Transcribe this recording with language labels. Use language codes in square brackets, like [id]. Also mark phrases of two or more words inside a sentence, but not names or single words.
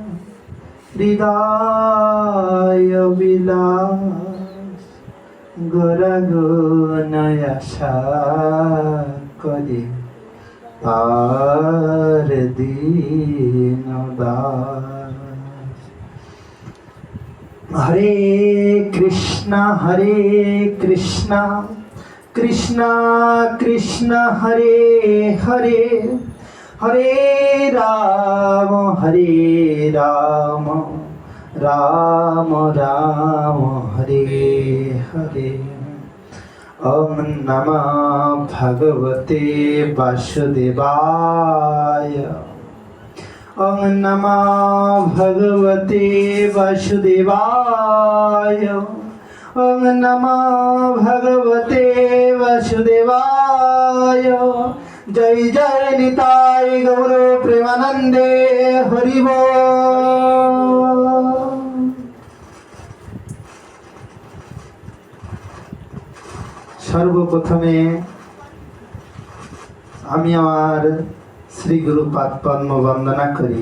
[bn] হৃদয় বিলাস গোরগুণয় আশা করি তার দীন দাস [sa] হরে কৃষ্ণ কৃষ্ণ কৃষ্ণ হরে হরে হরে রাম রাম রাম হরে হরে ওম নমঃ ভগবতে বাসুদেবায় ওম নমঃ ভগবতে বাসুদেবায় ওম নমঃ ভগবতে বাসুদেবায় [bn] জয় জয় নিতাই গৌর প্রেমানন্দে হরি বল। সর্বপ্রথমে আমি আমার শ্রী গুরু পাদপদ্ম বন্দনা করি।